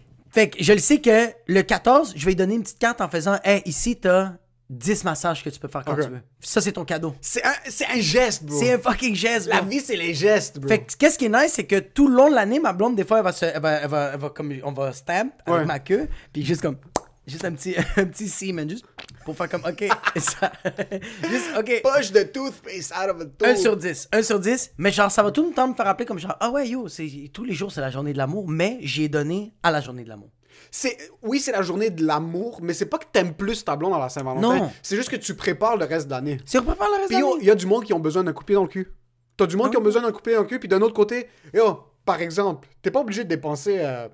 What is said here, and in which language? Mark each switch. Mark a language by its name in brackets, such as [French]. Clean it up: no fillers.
[French] Fait que je le sais que le 14, je vais lui donner une petite carte en faisant « Hey, ici, t'as 10 massages que tu peux faire quand tu veux. » Ça, c'est ton cadeau. C'est un geste, bro. C'est un fucking geste, bro. La vie, c'est les gestes, bro. Fait que qu'est-ce qui est nice, c'est que tout le long de l'année, ma blonde, des fois, elle va comme, on va stamp avec ma queue, puis juste comme... Juste un petit semen, juste pour faire comme, OK, ça, juste, OK. [English] Push the toothpaste out of a tooth. [French] 1 sur 10, mais genre, ça va tout le temps me faire rappeler comme genre, ah ouais, yo, tous les jours, c'est la journée de l'amour, mais j'y ai donné à la journée de l'amour. Oui, c'est la journée de l'amour, mais c'est pas que t'aimes plus ta blonde dans la Saint-Valentin. Non. C'est juste que tu prépares le reste de l'année. Tu prépares le reste de l'année. Puis il y a du monde qui ont besoin d'un coup de pied dans le cul. T'as du monde qui ont besoin d'un coup de pied dans le cul, puis d'un autre côté, par exemple, t'es pas obligé de dépenser...